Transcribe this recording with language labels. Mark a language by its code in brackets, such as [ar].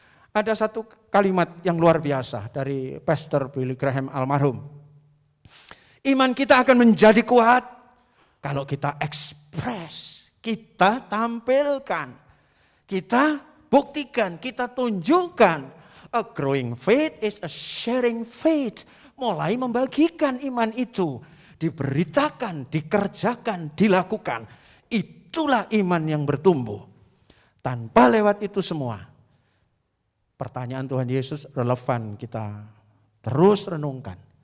[id] Ada satu kalimat yang luar biasa dari Pastor Billy Graham almarhum. Iman kita akan menjadi kuat kalau kita ekspres, kita tampilkan, kita buktikan, kita tunjukkan. [en] A growing faith is a sharing faith. [id] Mulai membagikan iman itu. Diberitakan, dikerjakan, dilakukan. Itulah iman yang bertumbuh. Tanpa lewat itu semua. Pertanyaan Tuhan Yesus relevan kita terus renungkan.